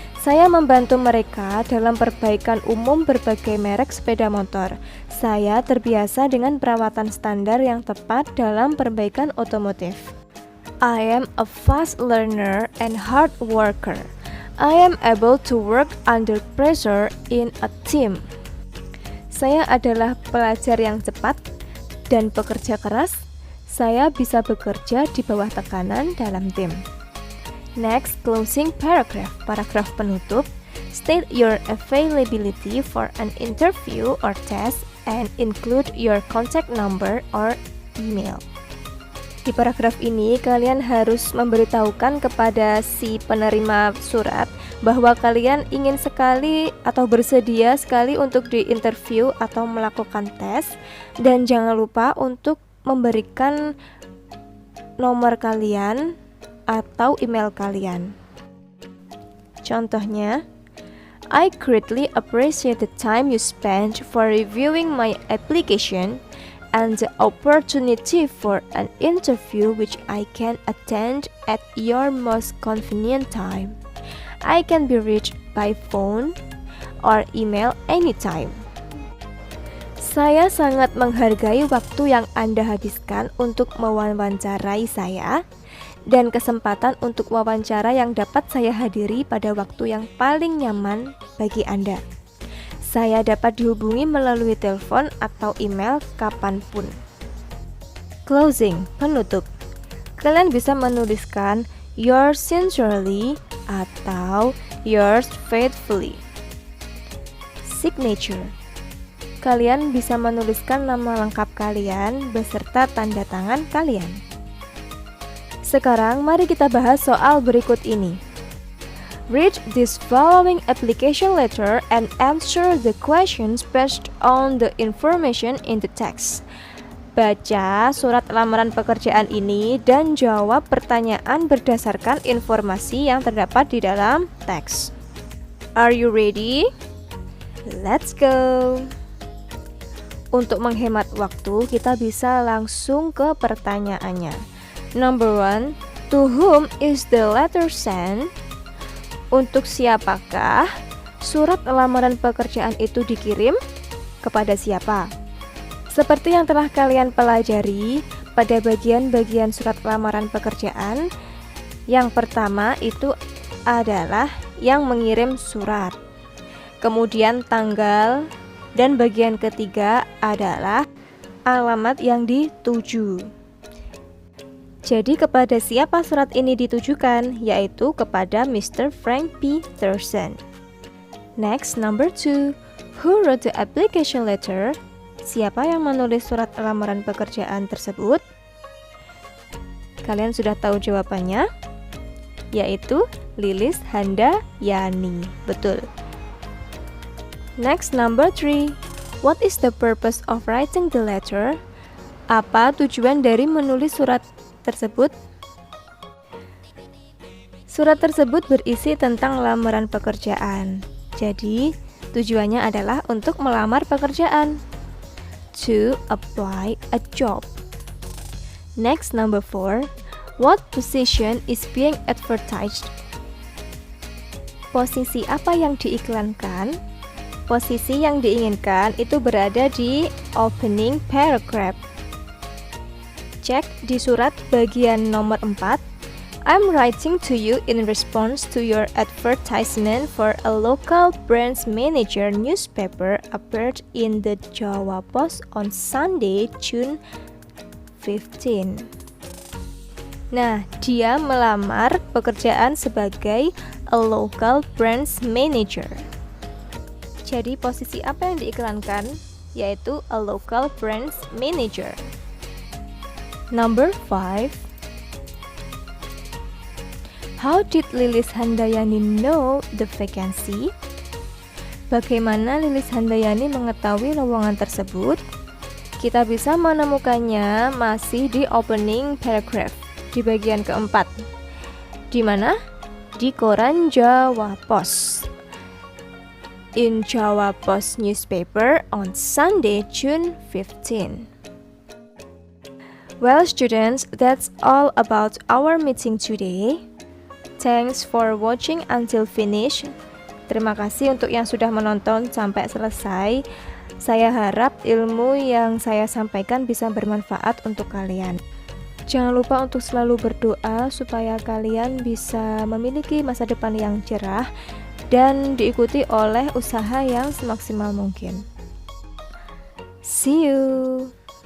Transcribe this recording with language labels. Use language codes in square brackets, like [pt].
[id] Saya membantu mereka dalam perbaikan umum berbagai merek sepeda motor. Saya terbiasa dengan perawatan standar yang tepat dalam perbaikan otomotif. [en] I am a fast learner and hard worker. I am able to work under pressure in a team. [id] Saya adalah pelajar yang cepat dan pekerja keras. Saya bisa bekerja di bawah tekanan dalam tim. [en] Next, closing paragraph. [id] Paragraf penutup. [en] State your availability for an interview or test and include your contact number or email. [id] Di paragraf ini kalian harus memberitahukan kepada si penerima surat bahwa kalian ingin sekali atau bersedia sekali untuk diinterview atau melakukan tes, dan jangan lupa untuk memberikan nomor kalian atau email kalian. Contohnya, [en] I greatly appreciate the time you spent for reviewing my application and the opportunity for an interview which I can attend at your most convenient time. I can be reached by phone or email anytime. [id] Saya sangat menghargai waktu yang Anda habiskan untuk mewawancarai saya dan kesempatan untuk wawancara yang dapat saya hadiri pada waktu yang paling nyaman bagi Anda. Saya dapat dihubungi melalui telepon atau email kapanpun. [en] Closing, [id] penutup. Kalian bisa menuliskan [en] yours sincerely [id] atau [en] yours faithfully. Signature. [id] Kalian bisa menuliskan nama lengkap kalian beserta tanda tangan kalian. Sekarang mari kita bahas soal berikut ini. [en] Read this following application letter and answer the questions based on the information in the text. [id] Baca surat lamaran pekerjaan ini dan jawab pertanyaan berdasarkan informasi yang terdapat di dalam teks. [en] Are you ready? Let's go! [id] Untuk menghemat waktu, kita bisa langsung ke pertanyaannya. [en] Number 1, to whom is the letter sent? [id] Untuk siapakah surat lamaran pekerjaan itu dikirim? Kepada siapa? Seperti yang telah kalian pelajari pada bagian-bagian surat lamaran pekerjaan, yang pertama itu adalah yang mengirim surat. Kemudian tanggal, dan bagian ketiga adalah alamat yang dituju. Jadi kepada siapa surat ini ditujukan? Yaitu kepada Mr. Frank P. Thurston. [en] Next, number 2. Who wrote the application letter? [id] Siapa yang menulis surat lamaran pekerjaan tersebut? Kalian sudah tahu jawabannya? Yaitu Lilis Handayani. Betul. [en] Next, number 3. What is the purpose of writing the letter? [id] Apa tujuan dari menulis surat tersebut? Surat tersebut berisi tentang lamaran pekerjaan. Jadi, tujuannya adalah untuk melamar pekerjaan. [en] To apply a job. Next, number 4. What position is being advertised? [id] Posisi apa yang diiklankan? Posisi yang diinginkan itu berada di opening paragraph. Cek di surat bagian nomor 4. [en] I'm writing to you in response to your advertisement for a local branch manager newspaper appeared in the Jawa Post on Sunday, June 15. [id] Nah, dia melamar pekerjaan sebagai [en] a local branch manager. [id] Jadi posisi apa yang diiklankan? Yaitu [en] a local branch manager. Number 5. How did Lilis Handayani know the vacancy? [id] Bagaimana Lilis Handayani mengetahui lowongan tersebut? Kita bisa menemukannya masih di opening paragraph, di bagian keempat. Di mana? Di koran Jawa Post. [en] In Jawa Post newspaper on Sunday, June 15. Well, students, that's all about our meeting today. Thanks for watching until finish. [id] Terima kasih untuk yang sudah menonton sampai selesai. Saya harap ilmu yang saya sampaikan bisa bermanfaat untuk kalian. Jangan lupa untuk selalu berdoa supaya kalian bisa memiliki masa depan yang cerah dan diikuti oleh usaha yang semaksimal mungkin. [en] See you!